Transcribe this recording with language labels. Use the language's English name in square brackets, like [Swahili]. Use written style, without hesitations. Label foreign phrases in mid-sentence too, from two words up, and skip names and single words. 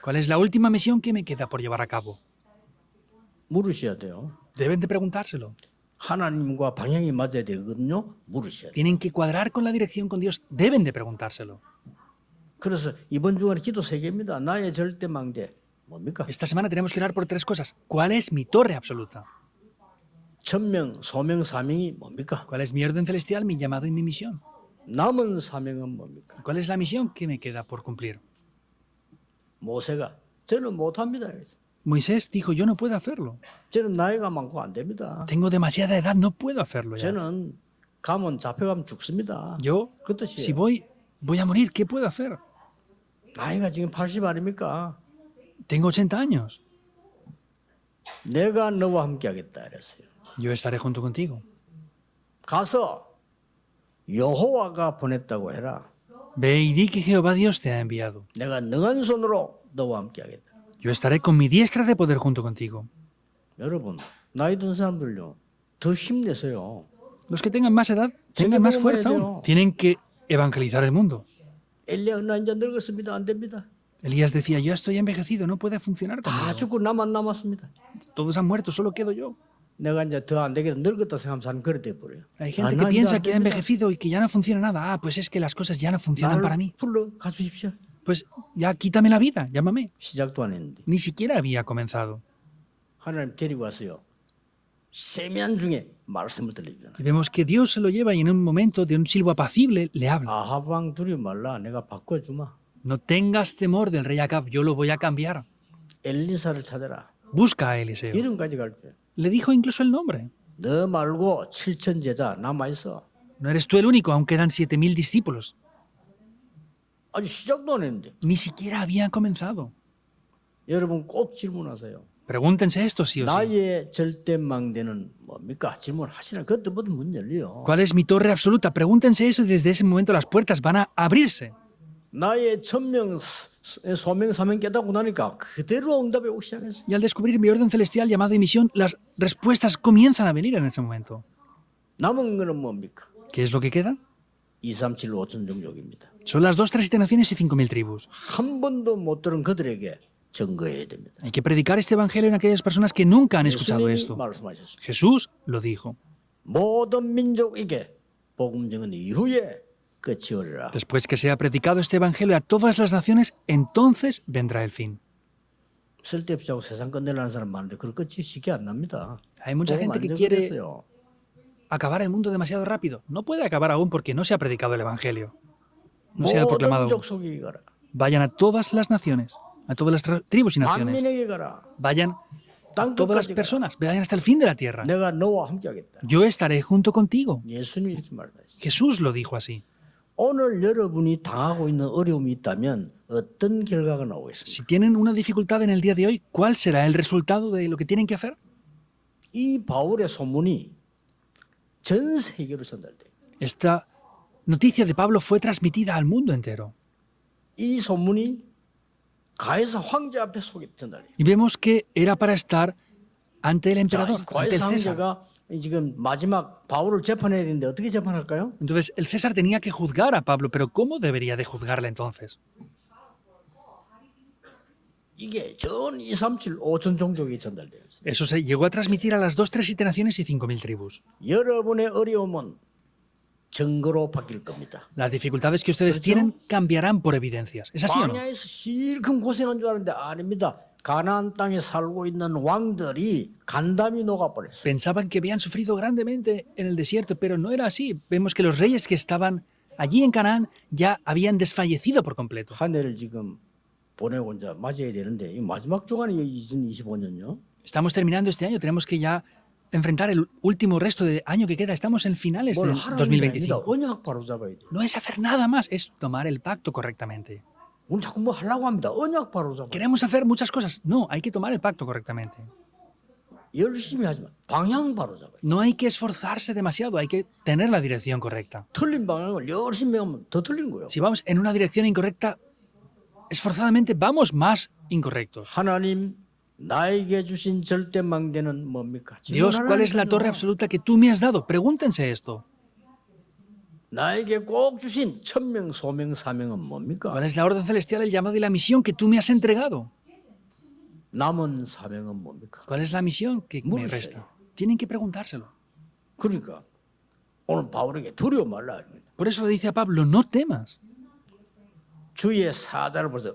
[Spanish] ¿Cuál es la última misión que me queda por llevar a cabo? [Korean] 물으셔야 돼요. [Spanish] Deben de preguntárselo. [Korean] 하나님과 방향이 맞아야 되거든요. 물으셔야 돼요. [Spanish] Tienen que cuadrar con la dirección con Dios. Deben de preguntárselo. [Korean] 그래서 이번 주간에 기도 3개입니다. 나의 절대 망대 뭡니까? [Spanish] Esta semana tenemos que orar por 3 cosas. ¿Cuál es mi torre absoluta? [Korean] 천명, 소명, 사명이 뭡니까? [Spanish] ¿Cuál es mi orden celestial, mi llamado y mi misión? [Korean] 남은 사명은 뭡니까? [Spanish] ¿Cuál es la misión que me queda por cumplir? [Korean] 모세가 저는 못합니다. [Spanish] Moisés dijo, yo no puedo hacerlo. [Korean] 저는 나이가 많고 안 됩니다. [Spanish] Tengo demasiada edad, no puedo hacerlo ya. [Korean] 저는 가면 잡혀가면 죽습니다. [Spanish] Yo, [Korean] 그 [Spanish] si [Korean] 뜻이에요. [Spanish] voy a morir, ¿qué puedo hacer? [Korean] 나이가 지금 80 아닙니까? [Spanish] Tengo 80 años. [Korean] 내가 너와 함께 하겠다 이랬어요. [Spanish] Yo estaré junto contigo. [Korean] 가서 여호와가 보냈다고 해라. [Spanish] Ve y di que Jehová Dios te ha enviado. [Korean] 내가 능한 손으로 너와 함께 하겠다. [Spanish] Yo estaré con mi diestra de poder junto contigo. [Korean] 여러분 나이 든 사람들요 더 힘내세요. [Spanish] Los que tengan más edad, tengan más fuerza aún. Tienen que evangelizar el mundo. [Korean] 엘리야 나 이제 늙었습니다. 안 됩니다. [Spanish] Elías decía, yo estoy envejecido, no puede funcionar [Korean] 다 [Spanish] conmigo. [Korean] 죽고 나만 남았습니다. [Spanish] Todos han muerto, solo quedo yo. [Korean] 내가 이제 더 안 되겠다 늙었다 생각하면 사람 그래 돼 버려요. [Spanish] Hay gente que piensa que ha envejecido y que ya no funciona nada. Ah, pues es que las cosas ya no funcionan para mí. [Korean] 불러 가주십시오. [Spanish] Pues ya quítame la vida, llámame. [Korean] 시작도 안 했는데 [Spanish] Ni siquiera había comenzado. [Korean] 하나님 데리고 왔어요. 세미한 중에 말씀을 들리잖아요. [Spanish] Y vemos que Dios se lo lleva y en un momento de un silbo apacible le habla. [Korean] 아합 왕 두려워 말라. 내가 바꿔주마. [Spanish] No tengas temor del rey Acab, yo lo voy a cambiar. [Korean] 엘리사를 찾아라. [Spanish] Busca a Eliseo. [Korean] 이름까지 갈게. [Spanish] Le dijo incluso el nombre. [Korean] 너 말고 7천 제자 남아 있어. [Spanish] No eres tú el único, aún quedan 7.000 discípulos. [Korean] 아직 시작도 안 했는데. [Spanish] Ni siquiera habían comenzado. [Korean] 여러분 꼭 질문하세요. [Spanish] Pregúntense esto sí o sí. [Korean] 나의 절대망대는 뭡니까? 질문하시라. 그때부터 문 열려요. [Spanish] ¿Cuál es mi torre absoluta? Pregúntense eso y desde ese momento las puertas van a abrirse. [Korean] 나의 천명 소명 사명 깨닫고 나니까 그대로 응답이 오기 시작했어요. [Spanish] Y al descubrir mi orden celestial llamado y misión, las respuestas comienzan a venir en ese momento. [Korean] 남은 거는 뭡니까? [Spanish] ¿Qué es lo que queda? [Korean] 2, 3, 7, 5천 종족입니다. [Spanish] Son las 2, 3 naciones y 5.000 tribus. [Korean] 한 번도 못 들은 그들에게 증거해야 됩니다. [Spanish] Hay que predicar este evangelio en aquellas personas que nunca han escuchado [Korean] 예수님이 [Spanish] esto. [Korean] 말씀하셨습니다. [Spanish] Jesús lo dijo. [Korean] 모든 민족에게 복음 증언 이후에 끝이 오리라. [Spanish] Después que sea predicado este evangelio a todas las naciones, entonces vendrá el fin. [Korean] 쓸데없이 하고 세상 끝내려는 사람 많은데 그런 끝이 쉽게 안 납니다. [Spanish] Hay mucha [Korean] 복음 [Spanish] gente que [Korean] 안 [Spanish] quiere [Korean] 전했어요. [Spanish] acabar el mundo demasiado rápido. No puede acabar aún porque no se ha predicado el evangelio. No se ha proclamado [Korean] 모든 [Spanish] aún. [Korean] 족속에게 가라. [Spanish] Vayan a todas las naciones, a todas las tribus y naciones. [Korean] 만민에게 가라. [Spanish] Vayan a todas las [Korean] 땅끝까지 가라. [Spanish] personas, vayan hasta el fin de la tierra. [Korean] 내가 너와 함께하겠다. [Spanish] Yo estaré junto contigo. [Korean] 예수님이 이렇게 말하셨어요. [Spanish] Jesús lo dijo así. [Korean] 오늘 여러분이 당하고 있는 어려움이 있다면 어떤 결과가 나오겠습니까? [Spanish] Si tienen una dificultad en el día de hoy, ¿cuál será el resultado de lo que tienen que hacer? [Korean] 이 바울의 소문이 전 세계로 전달돼요. [Spanish] Esta noticia de Pablo fue transmitida al mundo entero. [Korean] 이 소문이 가이사 황제 앞에 속에 전달돼요. [Spanish] Y vemos que era para estar ante el [Korean] 자, [Spanish] emperador, [Korean] 이 [Spanish] ante el [Korean] 가이사 [Spanish] César. [Korean] 황제가 지금 마지막 바울을 재판해야 되는데 어떻게 재판할까요? [Spanish] Entonces, el César tenía que juzgar a Pablo, pero ¿cómo debería de juzgarle entonces? [Korean] 이게 전 2, 3, 7, 5천 종족이 전달돼요. [Spanish] Eso se llegó a transmitir a las 2, 3, 7 naciones y 5.000 tribus. [Korean] 여러분의 어려움은 증거로 바뀔 겁니다. [Spanish] Las dificultades que ustedes ¿Cierto? tienen cambiarán por evidencias. ¿Es así o no? [Korean] 광야에서 실컷 고생한 줄 알았는데 아닙니다. 가나안 땅에 살고 있는 왕들이 간담이 녹아버렸어요. [Spanish] Pensaban que habían sufrido grandemente en el desierto, pero no era así. Vemos que los reyes que estaban allí en Canaán ya habían desfallecido por completo. [Korean] 한 해를 지금 보내고 이제 맞아야 되는데 이 마지막 주간이 2025년요. [Spanish] Estamos terminando este año, tenemos que ya enfrentar el último resto de año que queda. Estamos en finales [Korean] 뭘 [Spanish] del [Korean] 하라는 게 아닙니다. [Spanish] 2025. [Korean] 언약 바로 잡아야 돼. [Spanish] No es hacer nada más, es tomar el pacto correctamente. [Korean] 우리 자꾸 뭐 하려고 합니다. 언약 바로 잡아. [Spanish] Queremos hacer muchas cosas. No, hay que tomar el pacto correctamente. [Korean] 열심히 하지만 방향 바로 잡아요. [Spanish] No hay que esforzarse demasiado, hay que tener la dirección correcta. [Korean] 틀린 방향을 열심히 하면 더 틀린 거예요. [Spanish] Si vamos en una dirección incorrecta, esforzadamente vamos más incorrectos. [Korean] 하나님 나에게 주신 절대 망대는 뭡니까? [Spanish] Dios, ¿cuál es la [Korean] 질문하라니까요. [Spanish] torre absoluta que tú me has dado? Pregúntense esto. [Korean] 나에게 꼭 주신 천명, 소명, 사명은 뭡니까? [Spanish] ¿Cuál es la orden celestial, el llamado y la misión que tú me has entregado? [Korean] 남은 사명은 뭡니까? [Spanish] ¿Cuál es la misión que me Muy resta? Tienen que preguntárselo. [Korean] 그러니까 오늘 바울에게 두려워 말라 합니다. [Spanish] Por eso le dice a Pablo, no temas. [Korean] 주의 사자를 보세요.